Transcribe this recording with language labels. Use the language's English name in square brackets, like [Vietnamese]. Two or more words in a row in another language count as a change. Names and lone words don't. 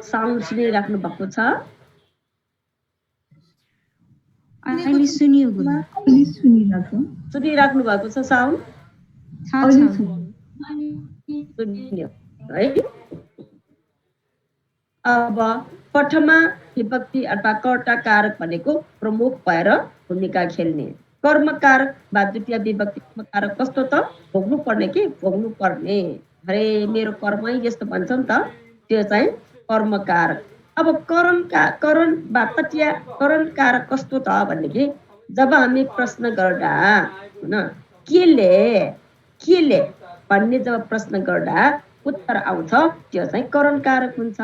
[Nepali] साउन्ड सुनिराख्नु भएको छ? अहिले सुनियो गुरु। सुनिराख्नु भएको छ साउन्ड? सुनियो है। अब प्रथमा विभक्ति अथवा कर्ता कारक भनेको प्रमुख भएर भूमिका खेल्ने। कर्म कारक वा द्वितीय विभक्ति कारक कस्तो त? भोग्नु पर्ने कि भोग्नु पर्ने। अरे मेरो कर्मै यस्तो भन्छ नि त, त्यो चाहिँ कर्म कारक। अब करण वा तृतीय करण कारक कस्तो त भनेदेखि जब हामी प्रश्न गर्दा हैन केले भन्ने जब प्रश्न गर्दा उत्तर आउँछ त्यो चाहिँ करण कारक हुन्छ।